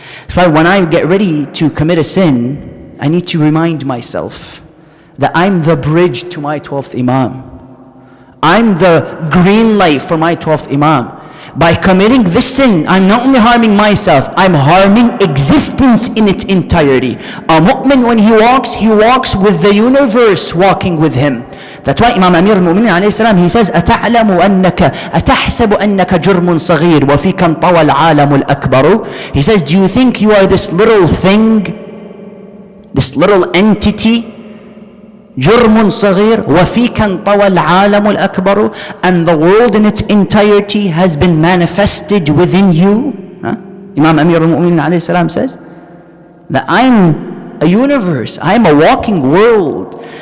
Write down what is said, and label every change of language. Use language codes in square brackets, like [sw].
[en] That's why when I get ready to commit a sin, I need to remind myself that I'm the bridge to my 12th Imam. I'm the green light for my 12th Imam. By committing this sin, I'm not only harming myself, I'm harming existence in its entirety. A mu'min, when he walks with the universe walking with him. That's why Imam Amir al-Mu'minin alayhi salam, he says, [ar] أَتَعْلَمُ أَنَّكَ أَتَحْسَبُ أَنَّكَ جُرْمٌ صَغِيرٌ وَفِيكَ انطَوَى الْعَالَمُ الْأَكْبَرُ. [en] He says, do you think you are this little thing, this little entity, [ar] جرم صغير وفيك انطوى العالم الأكبر, [en] and the world in its entirety has been manifested within you? Imam Amir al-Mu'minin alayhi salam says that I'm a universe, I'm a walking world.